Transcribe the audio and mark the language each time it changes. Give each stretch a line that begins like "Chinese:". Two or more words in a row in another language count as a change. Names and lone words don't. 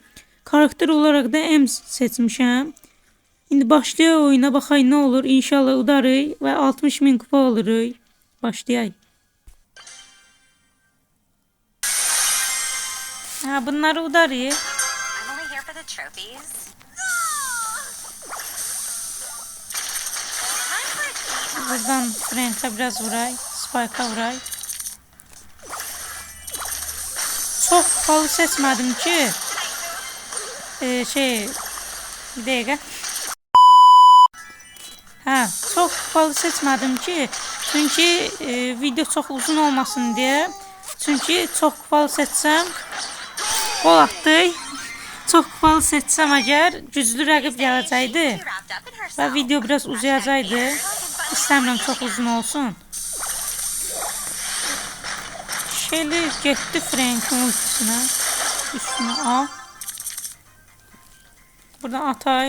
Azerbaijani: Karakter olaraq da Ems seçmişəm. İndi başlayaq oyuna, baxay nə olur. İnşallah udarıq və 60.000 kupa oluruq. Başlayaq. Bunları udarıq. Trophies.
Turkish: Buradan Frank'e biraz vuray. Spike'a vuray. Çok kupalı seçmedim ki. Bir dakika. Çok kupalı seçmedim ki. Çünkü video çok uzun olmasın diye. Çünkü çok kupalı seçsem gol attı.
Azerbaijani: Çok kupalı seçsem əgər güclü rəqib gələcəkdi və video biraz uzayacaqdı. İstəmirəm çox uzun olsun. Şeyli getdi Frank'in ultisinə. Üstünə al. Buradan atay.